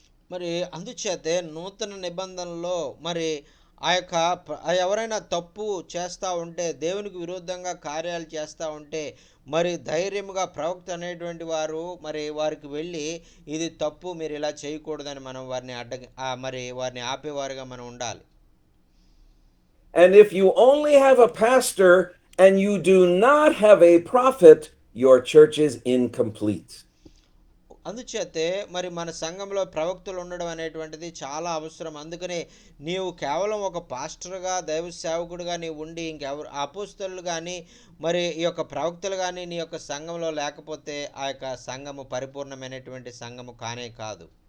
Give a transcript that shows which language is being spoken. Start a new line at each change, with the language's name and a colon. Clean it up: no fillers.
Telugu: మరి అందుచేతే నూతన నిబంధనలో మరి ఆ యొక్క ఎవరైనా తప్పు చేస్తూ ఉంటే, దేవునికి విరుద్ధంగా కార్యాలు చేస్తూ ఉంటే, మరి ధైర్యముగా ప్రవక్త అనేటువంటి వారు మరి వారికి వెళ్ళి ఇది తప్పు, మీరు ఇలా చేయకూడదని మనం వారిని మరి వారిని ఆపేవారుగా మనం ఉండాలి.
English: And if you only have a pastor and you do not have a prophet, your church is incomplete.
Telugu: అందుచేతే మరి మన సంఘంలో ప్రవక్తలు ఉండడం అనేటువంటిది చాలా అవసరం. అందుకనే నీవు కేవలం ఒక పాస్టర్గా, దైవ సేవకుడిగా నీవు ఉండి ఇంకెవరు అపోస్తలులు కానీ మరి ఈ యొక్క ప్రవక్తలు కానీ నీ యొక్క సంఘంలో లేకపోతే ఆ యొక్క సంఘము పరిపూర్ణమైనటువంటి సంఘము కానే కాదు.